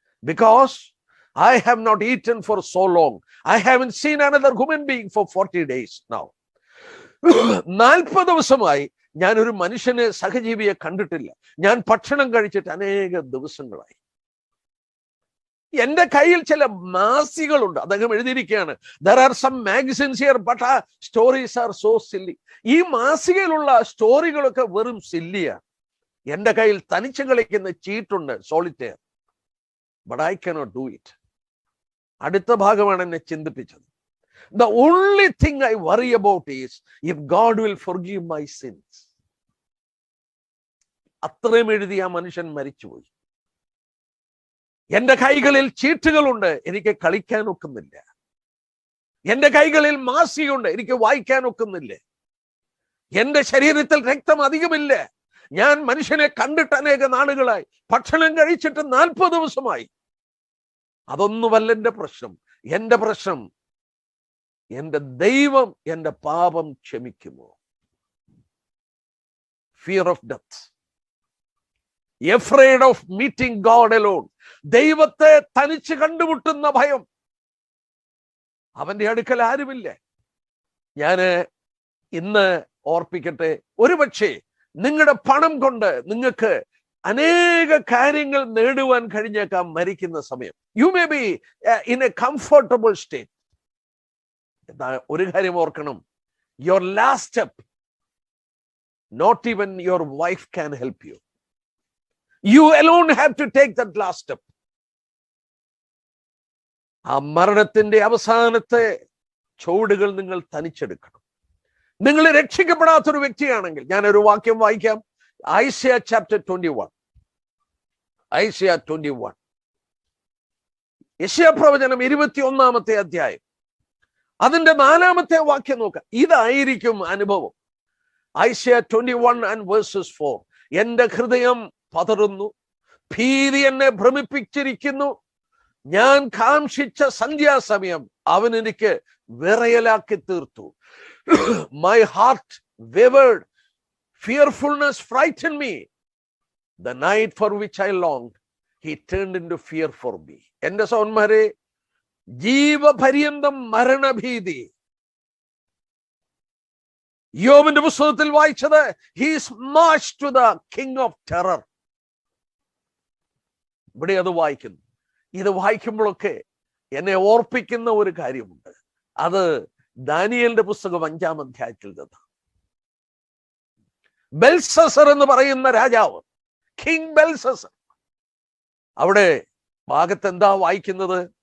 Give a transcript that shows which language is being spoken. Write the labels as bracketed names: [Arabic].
[English] Because I have not eaten for so long. I haven't seen another human being for 40 days now. [Malayalam] 40 ദിവസമായി ഞാൻ ഒരു മനുഷ്യനെ, സഹജീവിയെ കണ്ടിട്ടില്ല. ഞാൻ ഭക്ഷണം കഴിച്ചിട്ട് അനേക ദിവസങ്ങളായി. എന്റെ കയ്യിൽ ചില മാസികളുണ്ട്. അദ്ദേഹം എഴുതിയിരിക്കുകയാണ്, [English] there are some magazines here but stories are so silly. [Malayalam] ഈ മാസികയിലുള്ള സ്റ്റോറികളൊക്കെ വെറും സില്ലിയാണ്. എന്റെ കയ്യിൽ തനിച്ച് കളിക്കുന്ന ചീട്ടുണ്ട്, സോളിറ്റെയർ, [English] but I cannot do it. [Malayalam] അടുത്ത ഭാഗമാണ് എന്നെ ചിന്തിപ്പിച്ചത്. [English] The only thing I worry about is if God will forgive my sins. [Malayalam] അത്രയും എഴുതി ആ മനുഷ്യൻ മരിച്ചുപോയി. എന്റെ കൈകളിൽ ചീട്ടുകളുണ്ട്, എനിക്ക് കളിക്കാൻ ഒക്കുന്നില്ല. എന്റെ കൈകളിൽ മാസികയുണ്ട്, എനിക്ക് വായിക്കാൻ ഒക്കുന്നില്ല. എന്റെ ശരീരത്തിൽ രക്തം അധികമില്ല. ഞാൻ മനുഷ്യനെ കണ്ടിട്ട് അനേക നാളുകളായി, ഭക്ഷണം കഴിച്ചിട്ട് 40 ദിവസമായി. അതൊന്നുമല്ല എന്റെ പ്രശ്നം. എന്റെ പ്രശ്നം, എന്റെ ദൈവം എന്റെ പാപം ക്ഷമിക്കുമോ? [English] Fear of death, afraid of meeting God alone. [Malayalam] ദൈവത്തെ തനിച്ച് കണ്ടുമുട്ടുന്ന ഭയം. അവന്റെ അടുക്കൽ ആരുമില്ല. ഞാന് ഇന്ന് ഓർപ്പിക്കട്ടെ, ഒരുപക്ഷെ നിങ്ങളുടെ പണം കൊണ്ട് നിങ്ങൾക്ക് അനേക കാര്യങ്ങൾ നേടുവാൻ കഴിഞ്ഞേക്കാം മരിക്കുന്ന സമയം. [English] You may be in a comfortable state. [Malayalam] എന്താ ഒരു കാര്യം ഓർക്കണം, [English] Your last step not even your wife can help you. You alone have to take that last step. [Malayalam] ആ മരണത്തിന്റെ അവസാനത്തെ ചുവടുകൾ നിങ്ങൾ തനിച്ചെടുക്കണം. നിങ്ങൾ രക്ഷിക്കപ്പെടാത്തൊരു വ്യക്തിയാണെങ്കിൽ, ഞാനൊരു വാക്യം വായിക്കാം. Isaiah chapter 21. ഐസയ 21. യെശയ്യാ പ്രവചനം 21-ാമത്തെ അധ്യായം, അതിന്റെ 4-ാമത്തെ വാക്യം നോക്കാം. ഇതായിരിക്കും അനുഭവം. [English] Isaiah 21 and verses 4. [Malayalam] എന്റെ ഹൃദയം പതറുന്നു, ഭീതി എന്നെ ഭ്രമിപ്പിച്ചിരിക്കുന്നു. ഞാൻ കാംക്ഷിച്ച സന്ധ്യാസമയം അവൻ എനിക്ക് വിറയലാക്കി തീർത്തു. [English] My heart wavered, fearfulness frightened me. The night for which I longed, he turned into fear for me. [Malayalam] എന്റെ സഹോദരന്മാരെ, ജീവപര്യന്തം മരണഭീതി. യോബിന്റെ പുസ്തകത്തിൽ വായിച്ചത്, [English] he is marched to the king of terror. [Malayalam] ഇവിടെ അത് വായിക്കുന്നു. ഇത് വായിക്കുമ്പോഴൊക്കെ എന്നെ ഓർപ്പിക്കുന്ന ഒരു കാര്യമുണ്ട്. അത് ദാനിയേലിന്റെ പുസ്തകം 5-ാം അധ്യായത്തിൽ നിന്ന്. ബെൽസസർ എന്ന് പറയുന്ന രാജാവ്, കിങ് ബെൽസസർ, അവിടെ ഭാഗത്ത് എന്താ വായിക്കുന്നത്?